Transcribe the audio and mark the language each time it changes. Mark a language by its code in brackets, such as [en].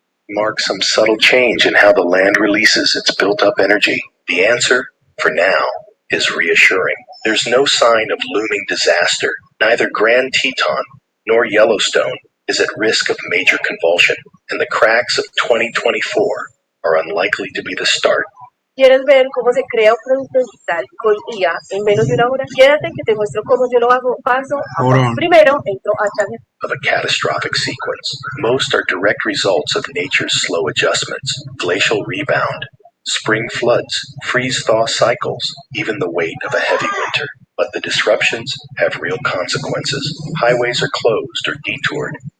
[en] Mark some subtle change in how the land releases its built-up energy. The answer, for now, is reassuring. There's no sign of looming disaster. Neither Grand Teton nor Yellowstone is at risk of major convulsion, and the cracks of 2024 are unlikely to be the start. [es] ¿Quieres ver cómo se crea un producto digital con IA en menos de una hora? Quédate que te muestro cómo yo lo hago paso a paso. Primero, entro a ChatGPT. [en] Of a catastrophic sequence. Most are direct results of nature's slow adjustments, glacial rebound, spring floods, freeze-thaw cycles, even the weight of a heavy winter. But the disruptions have real consequences. Highways are closed or detoured.